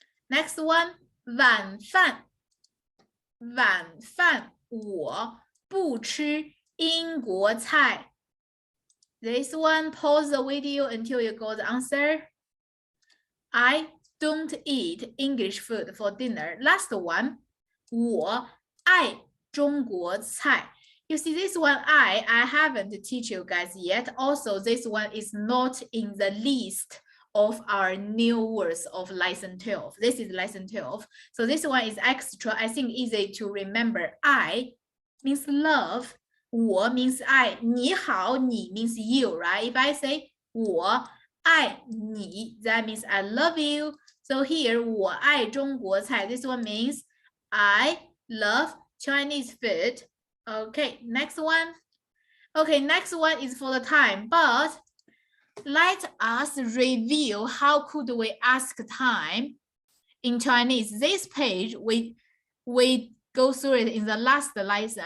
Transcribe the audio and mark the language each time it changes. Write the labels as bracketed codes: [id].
[zh] Next one, 晚饭。晚饭我不吃英国菜。 [en] This one, pause the video until you got the answer. I don't eat English food for dinner. [zh] Last one, 我爱中国菜。 [en] You see this one, I haven't teach you guys yet. Also, this one is not in the list of our new words of lesson 12. This is lesson 12. So this one is extra, I think easy to remember. I means love. 我 means I. 你好, 你 means you, right? If I say [zh] 我爱你, [en] that means I love you. So here, [zh] 我爱中国菜. [en] This one means I love Chinese food. Okay, next one. Okay, next one is for the time, but let us review how could we ask time in Chinese. This page, we go through it in the last lesson.